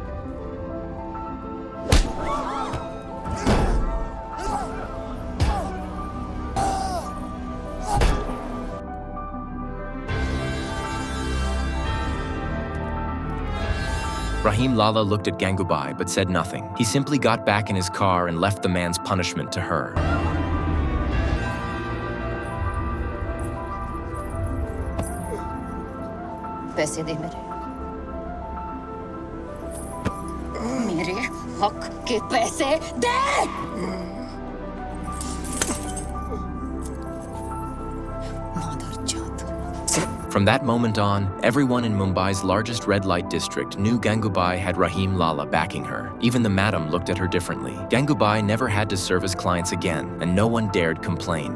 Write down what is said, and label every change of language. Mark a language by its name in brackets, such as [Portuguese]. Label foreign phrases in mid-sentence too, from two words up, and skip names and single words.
[English] Rahim Lala looked at Gangubai but said nothing. He simply got back in his car and left the man's punishment to her. [Hindi] पैसे दे मेरे हक के पैसे दे। [English] From that moment on, everyone in Mumbai's largest red light district knew Gangubai had Rahim Lala backing her. Even the madam looked at her differently. Gangubai never had to service clients again, and no one dared complain.